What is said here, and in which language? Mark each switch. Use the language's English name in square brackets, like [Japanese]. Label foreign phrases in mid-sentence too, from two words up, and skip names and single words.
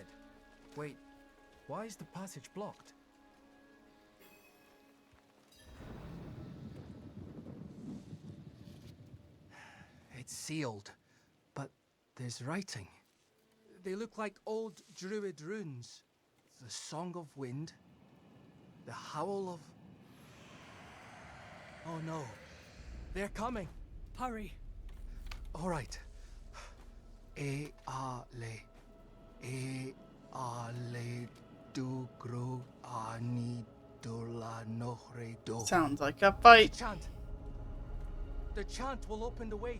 [English] Wait, why is the passage blocked? It's sealed, but there's writing. They look like old Druid runes. The Song of Wind. The howl of... Oh no. They're coming. Hurry. All right. E-a-le. E-a-le du-gru ani-dula-nohre-do. Sounds like a fight. Chant. The chant will open the way.